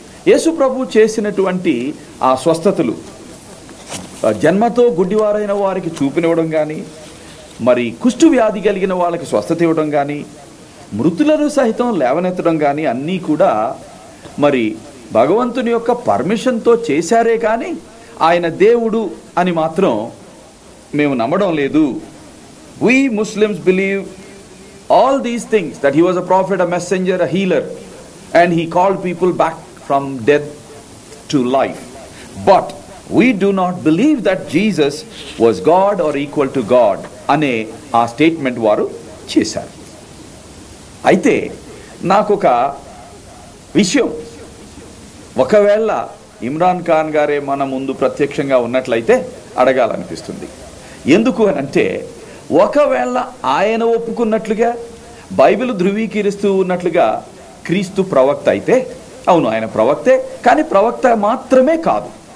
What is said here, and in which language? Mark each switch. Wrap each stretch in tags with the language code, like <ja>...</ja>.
<te>యేసు ప్రభు చేసినటువంటి ఆ స్వస్థతలు, జన్మతో గుడ్డివారైన వారికి చూపునివ్వడం కానీ, మరి కుష్టు వ్యాధి కలిగిన వాళ్ళకి స్వస్థత ఇవ్వడం కానీ, మృతులను సహితం లేవనెత్తడం కానీ అన్నీ కూడా మరి భగవంతుని యొక్క పర్మిషన్తో చేశారే కానీ ఆయన దేవుడు అని మాత్రం మేము నమ్మడం లేదు.</te> <en>We Muslims believe all these things, that he was a prophet, a messenger, a healer, and he called people back from death to life. But we do not believe that Jesus was God or equal to God</en> <te>అనే ఆ statement వారు చేశారు. అయితే నాకొక విషయం, ఒకవేళ ఇమ్రాన్ ఖాన్ గారే మన ముందు ప్రత్యక్షంగా ఉన్నట్లయితే అడగాలనిపిస్తుంది. ఎందుకు అని అంటే, ఒకవేళ ఆయన ఒప్పుకున్నట్లుగా బైబిల్ ధృవీకరిస్తూ ఉన్నట్లుగా క్రీస్తు ప్రవక్త అయితే, అవును ఆయన ప్రవక్తే, కానీ ప్రవక్త మాత్రమే కాదు.</te>